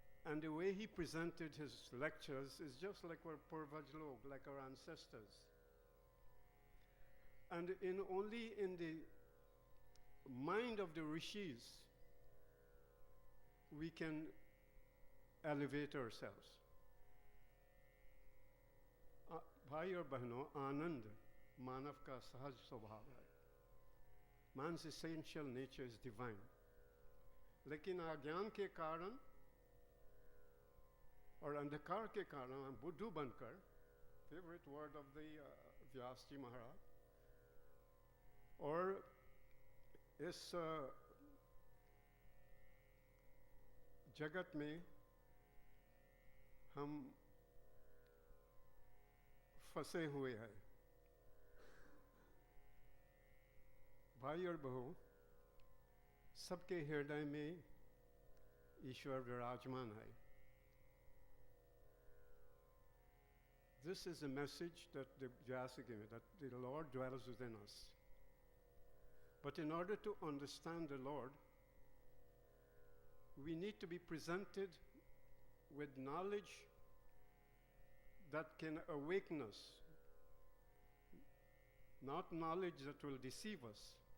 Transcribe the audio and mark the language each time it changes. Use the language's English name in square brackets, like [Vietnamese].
[English] And the way he presented his lectures is just like our [Hindi] Purvaj Log, [English] like our ancestors. And only in the mind of the rishis we can elevate ourselves. [Hindi] भाई और बहनों, आनंद मानव का सहज स्वभाव है. [English] Man's essential nature is divine. [Hindi] लेकिन अज्ञान के कारण और अंधकार के कारण हम बुद्धू बनकर, [English] favorite word of the Vyasji Maharaj, [Hindi] और इस जगत में हम फंसे हुए हैं. भाई और बहू, सबके हृदय में ईश्वर विराजमान है. [English] This is a message that the Vyasa gave me, that the Lord dwells within us. But in order to understand the Lord, we need to be presented with knowledge that can awaken us, not knowledge that will deceive us.